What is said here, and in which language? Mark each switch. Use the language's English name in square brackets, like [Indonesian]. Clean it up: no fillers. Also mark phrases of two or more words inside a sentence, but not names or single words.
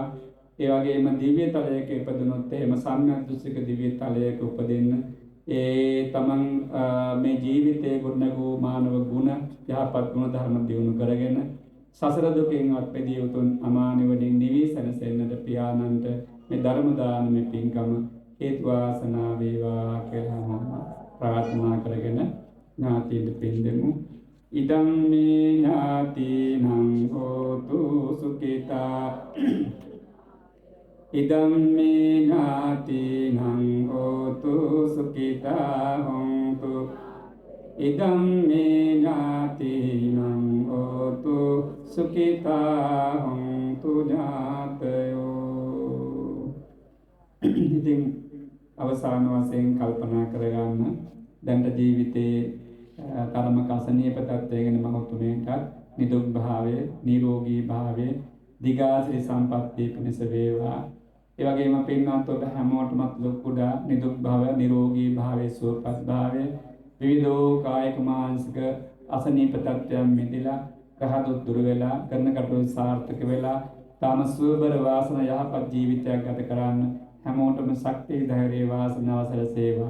[Sinhala] ඒ වගේම දිව්‍ය තලයක ඉපදුනොත් එහෙම සම්‍යක් දෘෂ්ටික දිව්‍ය තලයක උපදින්න ඒ තමන් මේ ජීවිතයේ ගොඩනගූ මානව ගුණ යහපත් ගුණ ධර්ම දියුණු කරගෙන සසර දුකින් අත්පෙදී උතුම් අමා නිවනින් නිවී සැනසෙන්නට පියාණන්ට මේ ධර්ම දානමය පින්කම හේතු වාසනා වේවා කියලා ප්‍රාර්ථනා කරගෙන ඥාතීන්ට පින් දෙමු. [Pali] ඉදම් මේ ඥාතිනං හෝතු සුඛිතා ඉදම් මේ ඥාතිනං හෝතු සුඛිතා හොන්තු ඉදම් මේ ඥාතිනං හෝතු සුඛිතා හොන්තු ඥාතයෝ. [Sinhala] ඉතින් අවසාන වශයෙන් කල්පනා කරගන්න දැන්ට ජීවිතේ තරමක අසනීප තත්ත්වයකින් මහතුමේටත් නිදුක් භාවයේ නිරෝගී භාවයේ දිගාසිරි සම්පත්තිය පිණිස වේවා. ඒ වගේම පින්වත් ඔබ හැමෝටමත් ලොකුඩා නිදුක් භාව නිරෝගී භාවයේ සුවපත් භාවයේ විවිධ කායික මානසික අසනීප තත්ත්වයන් මිදලා ගහදුත් දුර වෙලා කරන කටයුතු සාර්ථක වෙලා තාම සුවබර වාසන යහපත් ජීවිතයක් ගත කරන්න හැමෝටම ශක්තිය ධෛර්යය වාසනාව සැලසේවා.